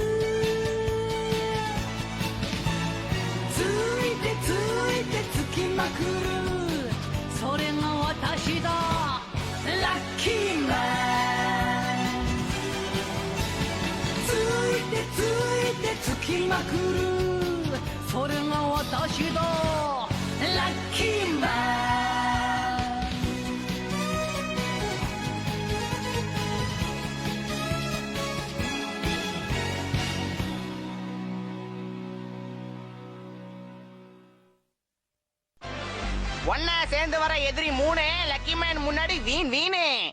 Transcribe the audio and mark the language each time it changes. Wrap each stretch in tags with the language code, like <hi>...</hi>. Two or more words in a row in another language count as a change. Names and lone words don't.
<ja>ついてついてつきまくるそれが私だラッキーマンついてついてつきまくるそれが私だラッキーマン</ja> <ta>ஒன்னா சேர்ந்து வர எதிரி 3 லக்கி மேன் முன்னாடி வீணு</ta>